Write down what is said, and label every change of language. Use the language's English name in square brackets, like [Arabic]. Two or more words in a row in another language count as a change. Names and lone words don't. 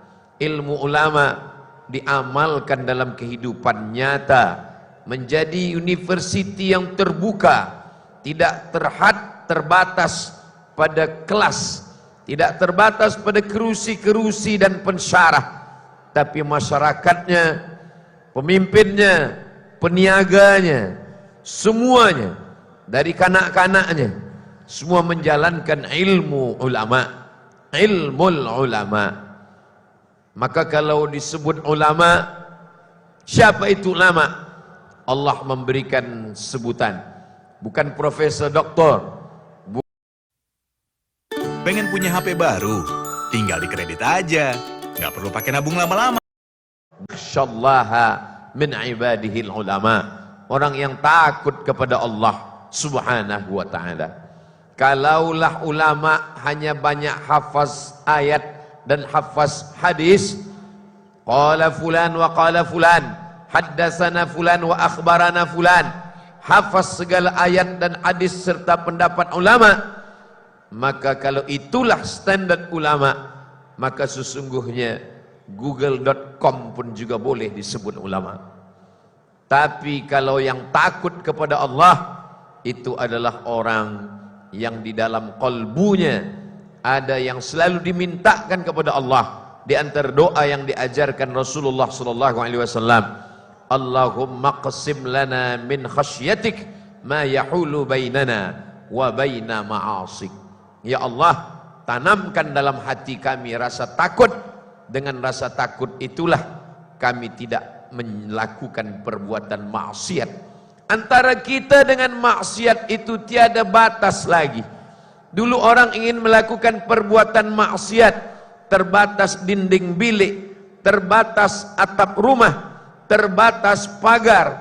[Malay] Ilmu ulama diamalkan dalam kehidupan nyata, menjadi universiti yang terbuka, tidak terbatas pada kelas, tidak terbatas pada kerusi-kerusi dan pensyarah, tapi masyarakatnya, pemimpinnya, peniaganya, semuanya, dari kanak-kanaknya, semua menjalankan ilmu ulama. [Arabic] علم العلماء. [Malay] Maka kalau disebut ulama, siapa itu ulama? Allah memberikan sebutan, bukan profesor, doktor. [Indonesian] Pengen punya HP baru? Tinggal dikredit aja, nggak perlu pakai nabung lama-lama. [Arabic] ما شاء الله من عباده العلماء. [Malay] Orang yang takut kepada Allah [Arabic] سبحانه وتعالى. [Malay] Kalaulah ulama hanya banyak hafaz ayat dan hafaz hadis, [Arabic] قال فلان وقال فلان حدثنا فلان وأخبرنا فلان, [Malay] hafaz segala ayat dan hadis serta pendapat ulama, maka kalau itulah standar ulama, maka sesungguhnya google.com pun juga boleh disebut ulama. Tapi kalau yang takut kepada Allah, itu adalah orang yang di dalam kalbunya ada yang selalu dimintakan kepada Allah. Di antara doa yang diajarkan Rasulullah [Arabic] صلى الله عليه وسلم اللهم اقسم لنا من خشيتك ما يحول بيننا وبين معاصيك. [Malay] Ya Allah, tanamkan dalam hati kami rasa takut. Dengan rasa takut itulah kami tidak melakukan perbuatan maksiat. Antara kita dengan maksiat itu tiada batas lagi. Dulu orang ingin melakukan perbuatan maksiat, terbatas dinding bilik, terbatas atap rumah, terbatas pagar.